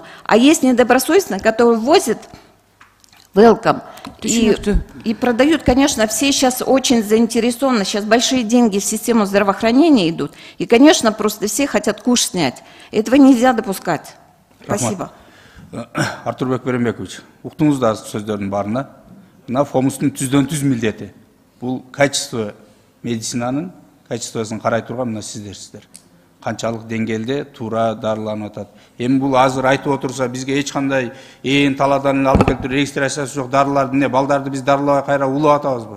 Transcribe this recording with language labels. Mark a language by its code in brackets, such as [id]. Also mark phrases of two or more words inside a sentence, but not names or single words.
[ru] А есть недобросовестные, которые ввозят welcome и продают, конечно, все сейчас очень заинтересованы, сейчас большие деньги в систему здравоохранения идут, и, конечно, просто все хотят куш снять. Этого нельзя допускать. Спасибо. [ky] Артурбек Беренбекович, уктуңуз да сөздөрдүн баарына. Мына фомустун түздөн-түз милдети. Бул качество медицинанын качествосын карай турган мына сиздерсиздер. Канчалык деңгээлде туура дарыланып атат. Эми бул азыр айтып отурса бизге эч кандай таладан алып келип регистрациясы жок дарыларды эмне балдарды биз дарылабай кайра улап атабызбы?